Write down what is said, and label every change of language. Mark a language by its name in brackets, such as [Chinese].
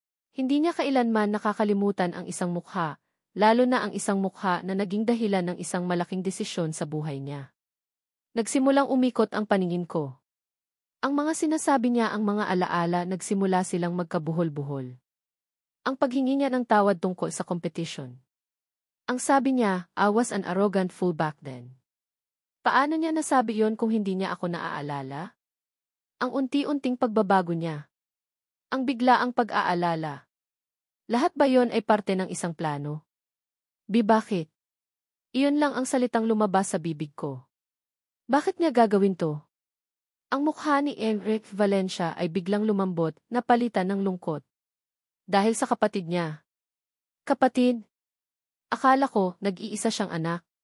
[Filipino] Hindi niya kailanman nakakalimutan ang isang mukha, lalo na ang isang mukha na naging dahilan ng isang malaking desisyon sa buhay niya. Nagsimulang umikot ang paningin ko. Ang mga sinasabi niya ang mga alaala nagsimula silang magkabuhol-buhol. Ang paghingi niya ng tawad tungkol sa competition. Ang sabi niya, [English] I was an arrogant fool back then. [Filipino] Paano niya nasabi yon kung hindi niya ako naaalala? Ang unti-unting pagbabago niya. Ang biglaang pag-aalala. Lahat ba yon ay parte ng isang plano? Bakit? Iyon lang ang salitang lumabas sa bibig ko. Bakit niya gagawin to? Ang mukha ni Enrique Valencia ay biglang lumambot, napalitan ng lungkot. Dahil sa kapatid niya. Kapatid? Akala ko, nag-iisa siyang anak.